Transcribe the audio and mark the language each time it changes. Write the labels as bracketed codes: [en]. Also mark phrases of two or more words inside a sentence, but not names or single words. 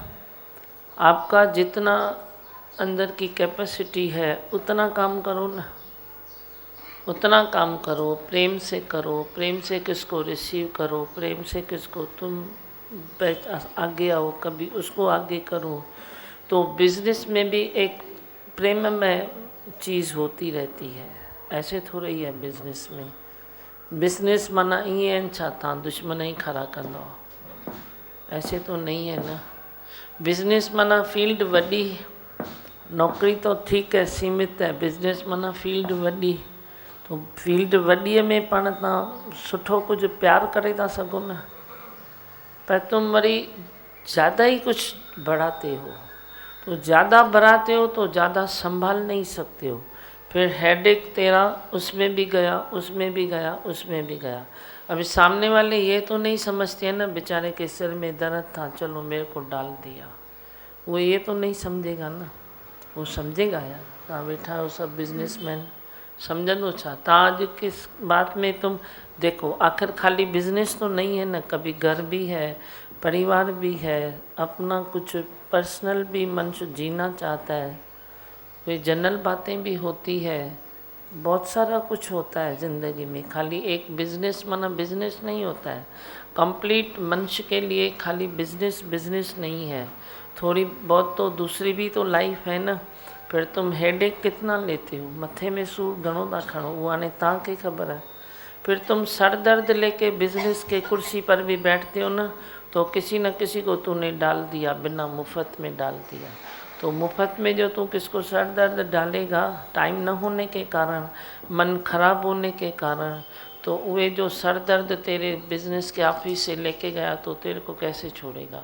[hi] आपका जितना अंदर की कैपेसिटी है उतना काम करो ना, उतना काम करो, प्रेम से करो, प्रेम से किसको रिसीव करो, प्रेम से किसको तुम आगे आओ, कभी उसको आगे करो। तो बिजनेस में भी एक प्रेम में चीज़ होती रहती है, ऐसे थोड़ा ही है बिजनेस में। [sd] बिजनेस माना ईअं छा तव्हां दुश्मन ही खड़ा कंदो, [hi] ऐसे तो नहीं है ना। [sd] बिजनेस माना फील्ड वॾी, [hi] नौकरी तो ठीक है सीमित है, [sd] बिजनेस माना फील्ड वॾी। तो फील्ड वॾीअ में पाण तव्हां सुठो कुझु प्यार करे था सघो न। [hi] पर तुम वरी ज़्यादा ही कुछ बढ़ाते हो, तो ज़्यादा बढ़ाते हो तो ज़्यादा संभाल नहीं सकते हो। फिर हेडेक तेरा उसमें भी गया, उसमें भी गया, उसमें भी गया। अभी सामने वाले ये तो नहीं समझते हैं ना, बेचारे के सिर में दर्द था, चलो मेरे को डाल दिया। वो ये तो नहीं समझेगा ना, वो समझेगा यार। [sd] तव्हां वेठा हो सब बिजनेसमैन, समझंदो छा? तव्हां अॼु [hi] किस बात में तुम देखो, आखिर खाली बिजनेस तो नहीं है ना, कभी घर भी है, परिवार भी है, अपना कुछ पर्सनल भी मनुष्य जीना चाहता है, कोई जनरल बातें भी होती है, बहुत सारा कुछ होता है ज़िंदगी में। खाली एक बिजनेस माना बिजनेस नहीं होता है। कंप्लीट मनुष्य के लिए खाली बिजनेस नहीं है, थोड़ी बहुत तो दूसरी भी तो लाइफ है ना। फिर तुम हेडेक कितना लेते हो, [sd] मथे में सूर घणो था खणो, वो आने तव्हांखे ख़बर है। [hi] फिर तुम सर दर्द लेके बिजनेस के कुर्सी पर भी बैठते हो ना, तो किसी न किसी को तूने डाल दिया, बिना मुफ्त में डाल दिया। तो मुफ्त में जो तू किसको सर दर्द डालेगा, टाइम न होने के कारण, मन खराब होने के कारण, तो वे जो सर दर्द तेरे बिजनेस के ऑफिस से लेके गया तो तेरे को कैसे छोड़ेगा।